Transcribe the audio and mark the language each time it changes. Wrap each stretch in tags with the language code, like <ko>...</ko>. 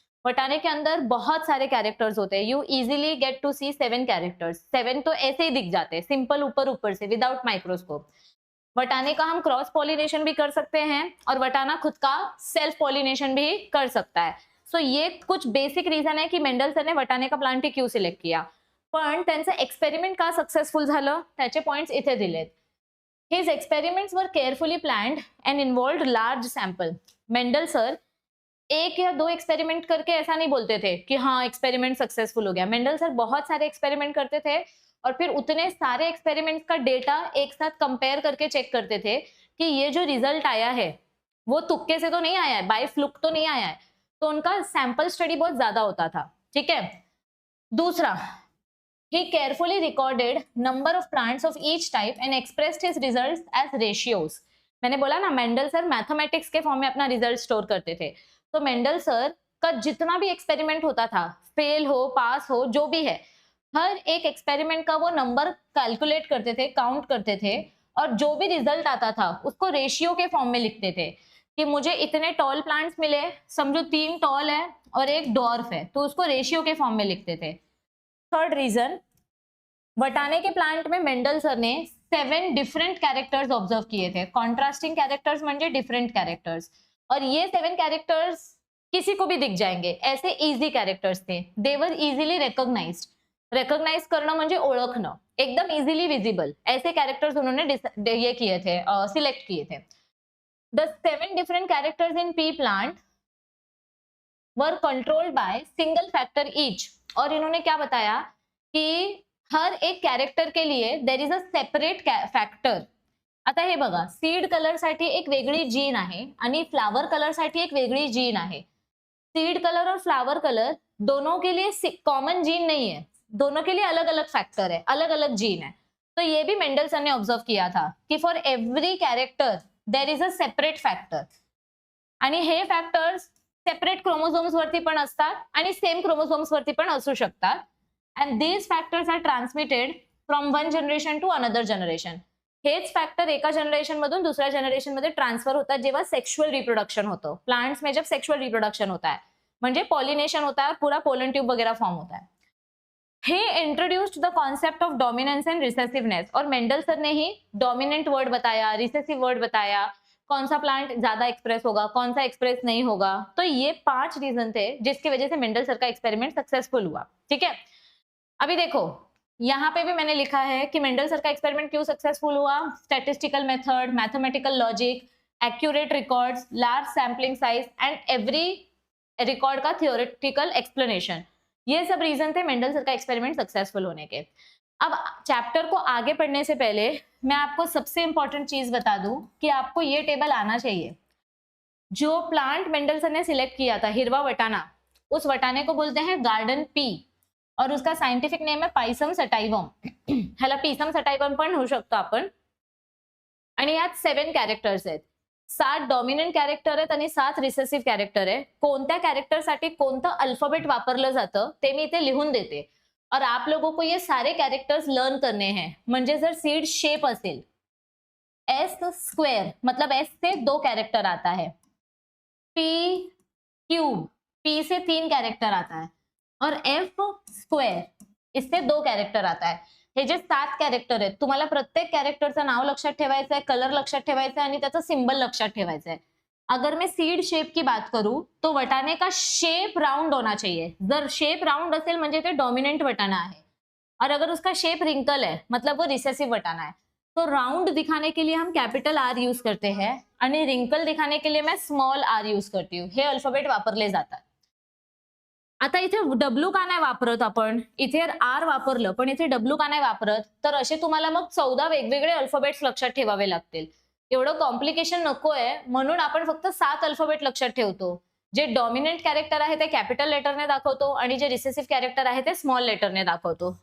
<hi>वटाने के अंदर बहुत सारे कैरेक्टर्स होते हैं,</hi> <en>You easily get to see 7 characters.</en> <hi>7 तो ऐसे ही दिख जाते हैं सिंपल, ऊपर ऊपर से,</hi> <en>Without microscope.</en> <hi>वटाने का हम क्रॉस पॉलिनेशन भी कर सकते हैं और वटाना खुद का सेल्फ पॉलिनेशन भी कर सकता है। सो ये कुछ बेसिक रीजन आहे की मेंडल सर ने वटाने का प्लांट क्यों सिलेक्ट किया.</hi> <mr>पण त्यांचं एक्सपेरिमेंट का सक्सेसफुल झालं त्याचे पॉइंट्स इथे दिलेत.</mr> <en>His experiments were carefully planned and involved large sample.</en> <hi>Mendel sir एक या दो एक्सपेरिमेंट करके ऐसा नहीं बोलते थे कि हाँ एक्सपेरिमेंट सक्सेसफुल हो गया. मेंडल सर बहुत सारे एक्सपेरिमेंट करते थे और फिर उतने सारे एक्सपेरिमेंट का डेटा एक साथ कंपेयर करके चेक करते थे कि ये जो रिजल्ट आया है वो तुक्के से तो नहीं आया है, बाय फ्लुक तो नहीं आया है. तो उनका सैंपल स्टडी बहुत ज्यादा होता था. ठीक है. दूसरा,</hi> <en>he carefully recorded number of plants of each type and expressed his results as ratios.</en> <hi>मैंने बोला ना मेंडल सर मैथमेटिक्स के फॉर्म में अपना रिजल्ट स्टोर करते थे. तो मेंडल सर का जितना भी एक्सपेरिमेंट होता था, फेल हो पास हो जो भी है, हर एक एक्सपेरिमेंट का वो नंबर कैलकुलेट करते थे, काउंट करते थे और जो भी रिजल्ट आता था उसको रेशियो के फॉर्म में लिखते थे कि मुझे इतने टॉल प्लांट्स मिले, समझो 3 टॉल है और एक डॉर्फ है, तो उसको रेशियो के फॉर्म में लिखते थे. थर्ड रीजन, वटाने के प्लांट में मेंडल सर ने 7 डिफरेंट कैरेक्टर्स ऑब्जर्व किए थे.</hi> <mr>कॉन्ट्रास्टिंग कैरेक्टर्स म्हणजे डिफरेंट कैरेक्टर्स,</mr> <hi>और ये 7 कैरेक्टर्स किसी को भी दिख जाएंगे, ऐसे इजी कैरेक्टर्स थे.</hi> <en>They were easily recognised.</en> <hi>रिकॉग्नाइज करना</hi> <mr>म्हणजे ओळखणं,</mr> <hi>एकदम इजीली विजिबल, ऐसे कैरेक्टर्स उन्होंने ये किए थे, सिलेक्ट किए थे.</hi> <en>The 7 different characters in pea plant were controlled by single factor each.</en> <hi>और इन्होंने क्या बताया कि हर एक कैरेक्टर के लिए</hi> <en>There is a separate factor.</en> <mr>आता हे बघा, सीड कलर साठी एक वेगळी जीन आहे आणि फ्लावर कलर साठी एक वेगळी जीन आहे.</mr> <hi>सीड कलर और फ्लावर कलर दोनों के लिए कॉमन जीन नहीं है, दोनों के लिए अलग अलग फैक्टर है, अलग अलग जीन है. तो ये भी मेंडलसन ने ऑब्जर्व किया था कि</hi> <en>for every character there is a separate factor,</en> <mr>आणि हे फॅक्टर्स सेपरेट क्रोमोझोम्स वरती पण असतात आणि सेम क्रोमोझोम्स वरती पण असू शकतात.</mr> <en>And these factors are transmitted from one generation to another generation.</en> <mr>हेच फॅक्टर एका जनरेशन मधून दुसऱ्या जनरेशन मध्ये ट्रान्सफर होतात जेव्हा सेक्शुअल रिप्रोडक्शन होतं.</mr> <hi>प्लांट्स में जब सेक्शुअल रिप्रोडक्शन होता है म्हणजे पॉलिनेशन होता है और पूरा पोलन ट्यूब वगैरह फॉर्म होता है.</hi> <en>He introduced the concept of dominance and recessiveness.</en> <hi>और मेंडल सर ने ही डोमिनेंट वर्ड बताया, रिसेसिव वर्ड बताया, कौन सा प्लांट ज्यादा एक्सप्रेस होगा, कौन सा एक्सप्रेस नहीं होगा. तो ये 5 रीजन थे जिसकी वजह से मेंडल सर का एक्सपेरिमेंट सक्सेसफुल हुआ. ठीक है. अभी देखो यहाँ पे भी मैंने लिखा है कि मेंडल सर का एक्सपेरिमेंट क्यों सक्सेसफुल हुआ. Statistical method, mathematical logic, accurate records, large sampling size and every record का थियोरेटिकल एक्सप्लेनेशन. ये सब रीजन थे मेंडल सर का एक्सपेरिमेंट सक्सेसफुल होने के. अब चैप्टर को आगे पढ़ने से पहले मैं आपको सबसे इंपॉर्टेंट चीज बता दूं कि आपको ये टेबल आना चाहिए. जो प्लांट मेंडल सर ने सिलेक्ट किया था, हिरवा वटाना, उस वटाने को बोलते हैं गार्डन पी और उसका सायंटिफिक नेम आहे पायसम सटाइवम.</hi> <mr>ह्याला पीसम सटाइवम पण होऊ शकतो आपण. आणि यात 7 कॅरेक्टर्स आहेत, 7 डॉमिनंट कॅरेक्टर आहेत आणि 7 रिसेसिव्ह कॅरेक्टर आहे. कोणत्या कॅरेक्टरसाठी कोणतं अल्फाबेट वापरलं जातं ते मी इथे लिहून देते</mr> <hi>और आप लोगों को ये सारे कैरेक्टर्स लर्न करने हैं.</hi> <mr>म्हणजे जर सीड शेप असेल एस स्क्वेअर,</mr> <hi>मतलब एस से 2 कैरेक्टर आता है. पी क्यूब, पी से 3 कैरेक्टर आता है और एफ स्क्वेअर, इससे 2 कैरेक्टर आता है.</hi> <mr>हे जे 7 कैरेक्टर आहेत, तुम्हाला प्रत्येक कैरेक्टरचं नाव लक्षात ठेवायचं आहे, कलर लक्षात ठेवायचा आहे आणि त्याचा सिंबल लक्षात ठेवायचा है.</mr> <hi>अगर मैं सीड शेप की बात करूं तो वटाने का शेप राउंड होना चाहिए.</hi> <mr>जर शेप राउंड असेल म्हणजे ते डोमिनेंट वटाना</mr> <hi>है, और अगर उसका शेप रिंकल है मतलब वो रिसेसिव वटाना है. तो राउंड दिखाने के लिए हम कैपिटल आर यूज करते हैं आणि रिंकल दिखाने के लिए मैं स्मॉल आर यूज करती हूँ.</hi> <mr>हे अल्फाबेट वापरले जातात. आता इथे डब्ल्यू का नाही वापरत आपण, इथे आर वापरलं पण इथे डब्ल्यू का नाही वापरत, तर असे तुम्हाला मग 14 वेगवेगळे अल्फाबेट्स लक्षात ठेवावे लागतील. एवढं कॉम्प्लिकेशन नकोय, म्हणून आपण फक्त 7 अल्फाबेट लक्षात ठेवतो. जे डॉमिनंट कॅरेक्टर आहे ते कॅपिटल लेटरने दाखवतो आणि जे रिसेसिव्ह कॅरेक्टर आहे ते स्मॉल लेटरने दाखवतो.</mr>